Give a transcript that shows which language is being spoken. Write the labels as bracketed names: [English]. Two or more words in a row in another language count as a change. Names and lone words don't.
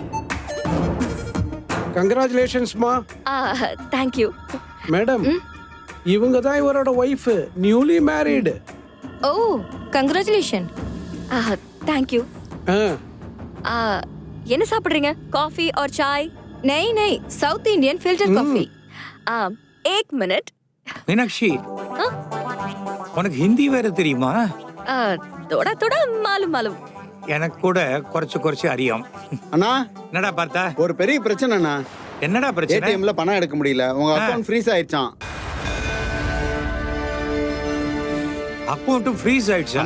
[Tamil] கங்க்ராச்சுலேஷன்ஸ்மா. [English] தேங்க்யூ மேடம். [Tamil] இவங்க தான் இவரோட ஒய்ஃப், [English] newly married. Oh, congratulation. Thank you. [Tamil] என்ன சாப்பிடுறீங்க? [English] coffee or chai? [Hindi] नहीं नहीं, [English] South Indian filter coffee. [Hindi] 1 मिनट. [Tamil] மீனாட்சி, உனக்கு ஹிந்தி வேற தெரியுமா? [Hindi] थोड़ा थोड़ा मालूम मालूम. [Malayalam] എനക്ക് കൂട കുറച്ച് അറിയും. [Tamil] அண்ணா, என்னடா பார்த்தா? ஒரு பெரிய பிரச்சனை அண்ணா. என்னடா பிரச்சனை? ஏடிஎம்ல பணம் எடுக்க முடியல, உங்க [English] account freeze [Tamil] ஆயிடுச்சாம். [English] account freeze [Tamil] ஆயிடுச்சா?